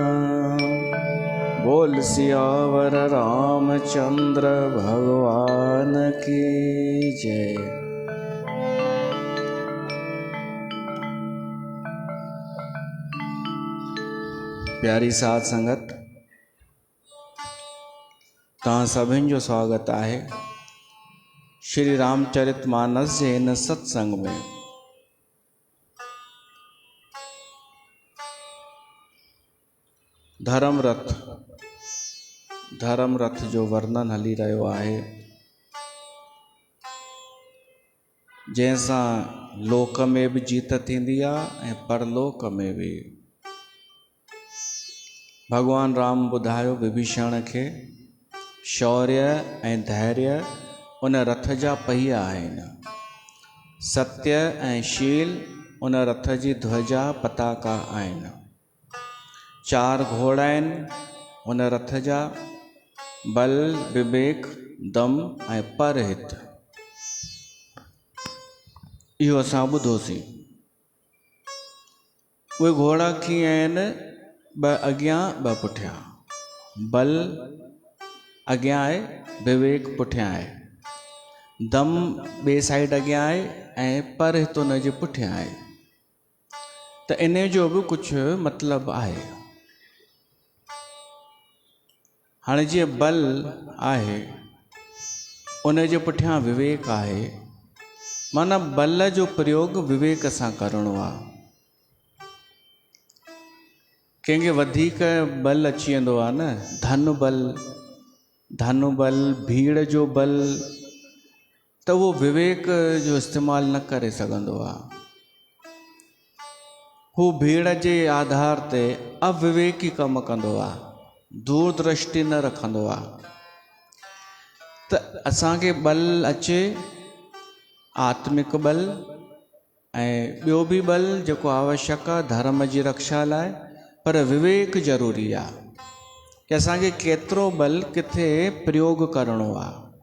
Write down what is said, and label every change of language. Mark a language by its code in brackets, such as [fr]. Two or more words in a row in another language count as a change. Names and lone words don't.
[hi] बोल सियावर रामचंद्र भगवान की जय। [sd] प्यारी साध संगत, तव्हां सभिनि जो स्वागत आहे श्री रामचरितमानस जे हिन सत्संग में। धर्म रथ जो वर्णन हली रहियो आहे, जंहिंसां लोक में भी जीत थींदी आहे ऐं परलोक में भी। भगवान राम ॿुधायो विभीषण खे शौर्य ऐं धैर्य उन रथ जा पहिया आहिनि, सत्य ऐं शील उन रथ जी ध्वजा पताका आहिनि। 4 घोड़ा आहिनि उन रथ जा, बल विवेक दम ऐं परहित। इहो असां ॿुधोसीं। उहे घोड़ा कीअं आहिनि? 2 अॻियां 2 पुठियां। बल अॻियां आहे, विवेक पुठियां आहे, दम ॿिए साइड अॻियां आहे ऐं परहित उन जे पुठियां आहे। त इन जो बि कुझु मतिलबु आहे। हाणे जीअं बल आहे उन जे पुठियां विवेक आहे, माना बल जो प्रयोग विवेक सां करणो आहे। कंहिंखे वधीक बल अची वेंदो आहे न, धन बल, भीड़ जो बल, त उहो विवेक जो इस्तेमालु न करे सघंदो आहे। हू भीड़ जे आधार ते अविवेकी कमु कंदो आहे, दूरदृष्टि न रखंदो आहे। त असांखे बल अचे, आत्मिक बल ऐं ॿियो बि बल जेको आवश्यक आहे धर्म जी रक्षा लाइ, पर विवेक ज़रूरी आहे कि असांखे केतिरो बल किथे प्रयोग करिणो आहे।